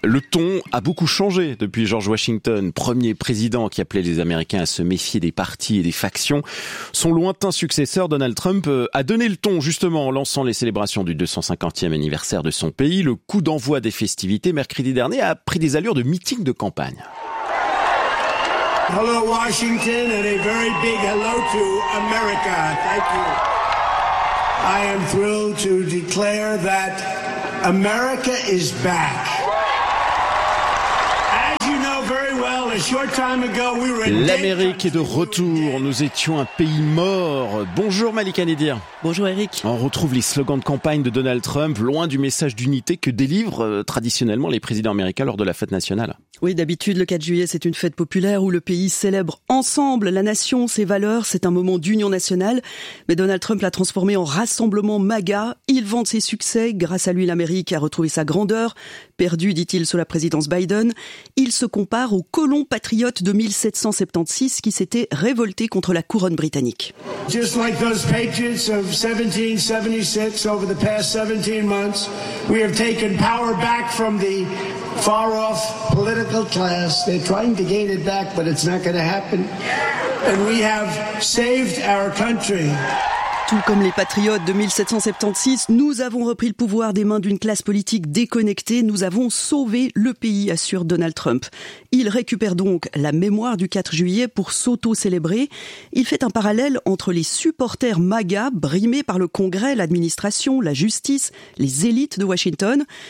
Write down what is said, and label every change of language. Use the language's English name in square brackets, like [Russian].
[French] Le ton a beaucoup changé depuis George Washington, premier président qui appelait les Américains à se méfier des partis et des factions. Son lointain successeur, Donald Trump, a donné le ton justement en lançant les célébrations du 250e anniversaire de son pays. Le coup d'envoi des festivités mercredi dernier a pris des allures de meeting de campagne. [English] Hello Washington and a very big hello to America. Thank you. I am thrilled to declare that America is back. As you know very well, a short time ago, we were in [French] L'Amérique est de retour. Nous étions un pays mort. Bonjour Malika Nedir. Bonjour Eric. On retrouve les slogans de campagne de Donald Trump, loin du message d'unité que délivrent traditionnellement les présidents américains lors de la fête nationale. Oui, d'habitude, le 4 juillet, c'est une fête populaire où le pays célèbre ensemble la nation, ses valeurs. C'est un moment d'union nationale. Mais Donald Trump l'a transformé en rassemblement MAGA. Il vante ses succès. Grâce à lui, l'Amérique a retrouvé sa grandeur. Perdue, dit-il, sous la présidence Biden. Il se compare aux colons patriotes de 1776 qui s'étaient révoltés contre la couronne britannique. [English] Just like those patriots of 1776, over the past 17 months, we have taken power back from the far-off political class. They're trying to gain it back, but it's not going to happen. And we have saved our country. [French] Tout comme les patriotes de 1776, nous avons repris le pouvoir des mains d'une classe politique déconnectée. Nous avons sauvé le pays, assure Donald Trump. Il récupère donc la mémoire du 4 juillet pour s'auto-célébrer. Il fait un parallèle entre les supporters MAGA brimés par le Congrès, l'administration, la justice, les élites de Washington.